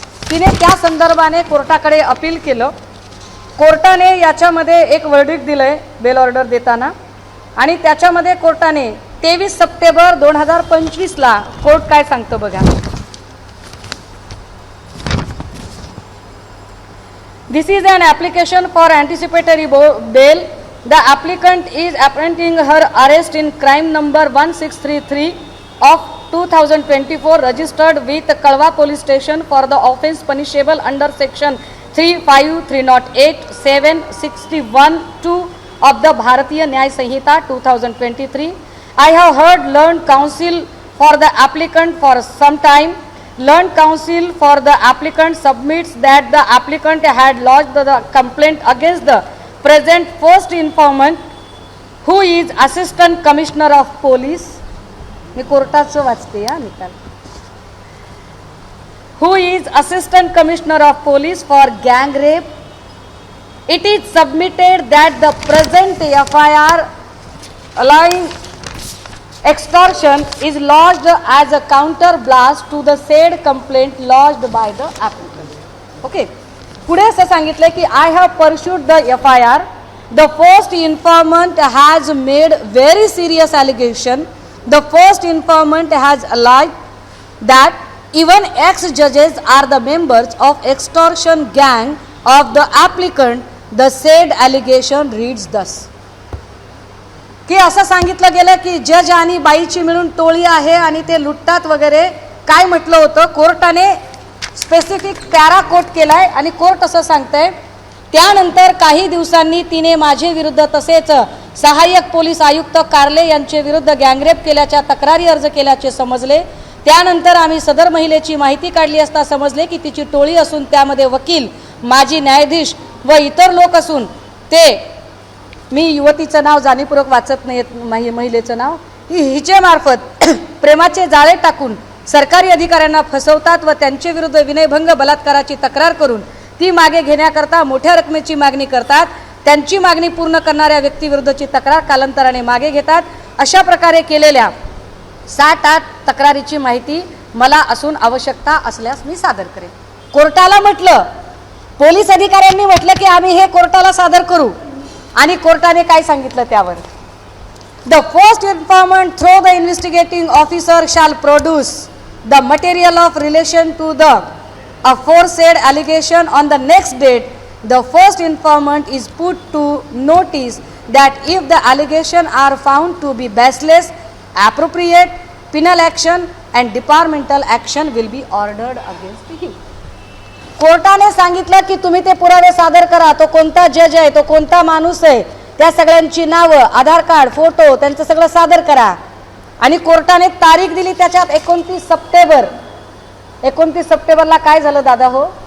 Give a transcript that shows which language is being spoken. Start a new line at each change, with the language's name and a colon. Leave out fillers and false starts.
Marathi: तिने त्या संदर्भाने कोर्टाकडे अपील केलं. कोर्टाने याच्यामध्ये एक वर्डिक्ट दिलंय बेल ऑर्डर देताना आणि त्याच्यामध्ये कोर्टाने 23 सप्टेंबर 2025 ला कोर्ट काय सांगतं बघा.
English: This is an application for anticipatory bail. The applicant is apprehending her arrest in crime number 1633 of 2024 registered with Kalwa Police Station for the offence punishable under section 35308 761(2) of the Bharatiya Nyay Sanhita 2023. I have heard learned counsel for the applicant for some time. Learned counsel for the applicant submits that the applicant had lodged the complaint against the present first informant, who is Assistant Commissioner of Police.
Marathi: मी कोर्टाचं वाचते या निकाल.
English: Who is Assistant Commissioner of Police for gang rape. It is submitted that the present FIR allowing extortion is lodged as a counter blast to the said complaint lodged by the applicant. Okay.
Marathi: पुढे असं सांगितलं की
English: I have pursued the FIR. The first informant has made very serious allegation. The first informant has alleged that even ex-judges are the members of extortion gang of the applicant. The said allegation reads thus.
Marathi: की असं सांगितलं गेलं की जज आणि बाईची मिळून टोळी आहे आणि ते लुटतात वगैरे. काय म्हटलं होतं कोर्टाने स्पेसिफिक पॅरा कोट केलाय आणि कोर्ट असं सांगतंय त्यानंतर काही दिवसांनी तिने माझे विरुद्ध तसेच सहाय्यक पोलीस आयुक्त कार्ले यांचे विरुद्ध गँगरेप केल्याच्या तक्रारी अर्ज केल्याचे समजले. त्यानंतर आम्ही सदर महिलेची माहिती काढली असता समजले की तिची टोळी असून त्यामध्ये वकील, माजी न्यायाधीश व इतर लोक असून ते मी युवतीचं नाव जाणीवपूर्वक वाचत नाही महिलेचं नाव हिचे मार्फत प्रेमाचे जाळे टाकून सरकारी अधिकाऱ्यांना फसवतात व त्यांच्या विरुद्ध विनयभंग बलात्काराची तक्रार करून ती मागे घेण्याकरता मोठ्या रकमेची मागणी करतात. त्यांची मागणी पूर्ण करणाऱ्या व्यक्तीविरुद्धची तक्रार कालांतराने मागे घेतात. अशा प्रकारे केलेल्या 7-8 तक्रारीची माहिती मला असून आवश्यकता असल्यास मी सादर करेन. कोर्टाला म्हटलं, पोलीस अधिकाऱ्यांनी म्हटलं की आम्ही हे कोर्टाला सादर करू आणि कोर्टाने काय सांगितलं त्यावर
English: The first informant through the investigating officer shall produce the material of relation to the aforesaid allegation on the next date. The first informant is put to notice that if the allegation are found to be baseless, appropriate penal action and departmental action will be ordered against him.
Marathi: कोर्टाने सांगितलं की तुम्ही ते पुरावे सादर करा. तो कोणता जज आहे, तो कोणता माणूस आहे, त्या सगळ्यांची नावं, आधार कार्ड, फोटो त्यांचं सगळं सादर करा. आणि कोर्टाने तारीख दिली त्याच्यात 29 सप्टेंबर. 29 सप्टेंबरला काय झालं दादा हो?